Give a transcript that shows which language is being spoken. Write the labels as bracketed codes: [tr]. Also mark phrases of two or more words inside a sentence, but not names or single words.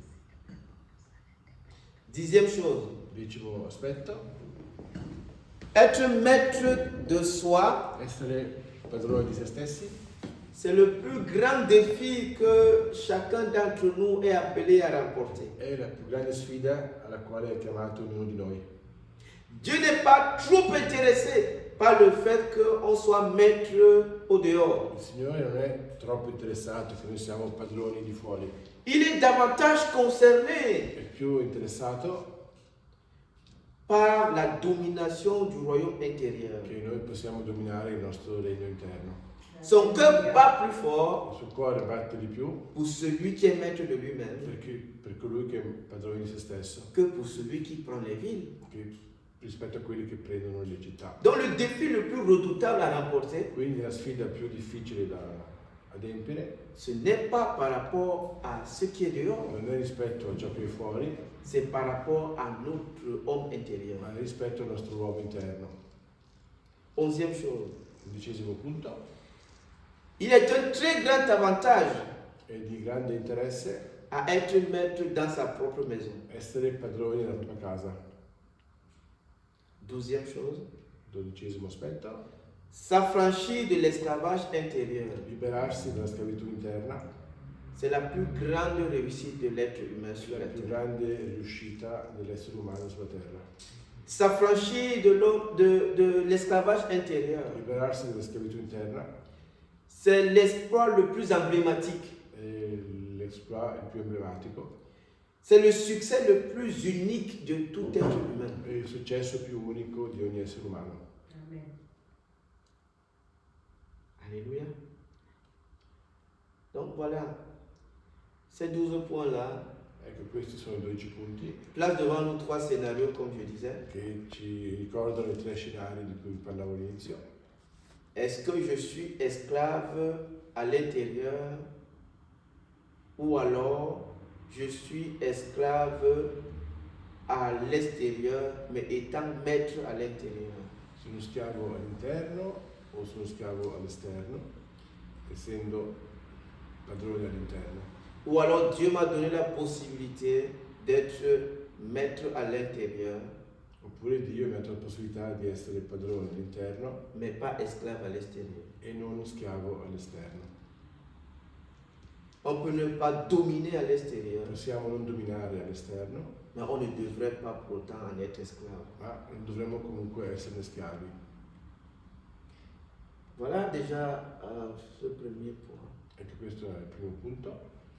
[fr] 10e chose, [it] 10° aspetto. [fr] être maître de soi, [it] Essere padroni di se stessi [fr] c'est le plus grand défi que chacun d'entre nous est appelé à remporter. [it] è la più grande sfida alla quale è chiamato ognuno di noi. [fr] Dieu n'est pas trop intéressé par le fait qu'on soit maître au dehors. [it] Il Signore non è troppo interessato che noi siamo padroni di fuori, [fr] Il est davantage concerné [it] è più interessato [fr] par la domination du royaume intérieur. [it] che noi possiamo dominare il nostro regno interno. [fr] Son cœur bat plus fort [it] Il suo cuore batte di più [fr] pour celui qui est maître de lui-même [it] per colui che è padrone di se stesso [fr] que pour celui qui prend les villes. [it] rispetto a quelli che prendono le città. [fr] Donc le défi le plus redoutable à remporter, [it] Quindi la sfida più difficile da adempiere [fr] ce n'est pas par rapport à ce qui est dehors, [it] non è rispetto a ciò che è fuori, [fr] c'est par rapport à notre homme intérieur. [it] ma è rispetto al nostro uomo interno. [fr] 11e chose, [it] 11° punto. [fr] il est un très grand avantage [it] È di grande interesse [fr] à être maître dans sa propre maison. [it] essere padroni della propria casa. [fr] 12e chose, [it] 12° aspetto. [fr] s'affranchir de l'esclavage intérieur. [it] Liberarsi dalla schiavitù interna [fr] C'est la plus grande réussite de l'être humain sur [it] è la la più [fr] terre. [it] grande riuscita dell'essere umano sulla terra. [fr] S'affranchir de l'esclavage intérieur, [it] Liberarsi dalla schiavitù interna [fr] c'est l'exploit le plus emblématique. [it] è l'exploit il più emblematico, [fr] C'est le succès le plus unique de tout être humain. è il successo più unico di ogni essere umano. Alléluia. Donc voilà, ces 12 points-là [it] Ecco, questi sono i 12 punti [fr] placent devant nous 3 scénarios, comme je disais. [it] che ci ricordano i 3 scenari di cui parlavo all'inizio. [fr] Est-ce que je suis esclave à l'intérieur ou alors je suis esclave à l'extérieur, mais étant maître à l'intérieur? [it] Sono schiavo all'interno o sono schiavo all'esterno, essendo padrone all'interno? [fr] Ou alors Dieu m'a donné la possibilité d'être maître à l'intérieur, [it] Oppure Dio mi ha dato la possibilità di essere padrone all'interno [fr] mais pas esclave à l'extérieur. [it] e non schiavo all'esterno. [fr] On peut ne pas dominer à l'extérieur, [it] Possiamo non dominare all'esterno, [fr] mais on ne devrait pas pour autant en être esclave. [it] ma non dovremmo comunque esserne schiavi. [fr] Voilà déjà ce premier point. [it] Ecco, questo è il primo punto.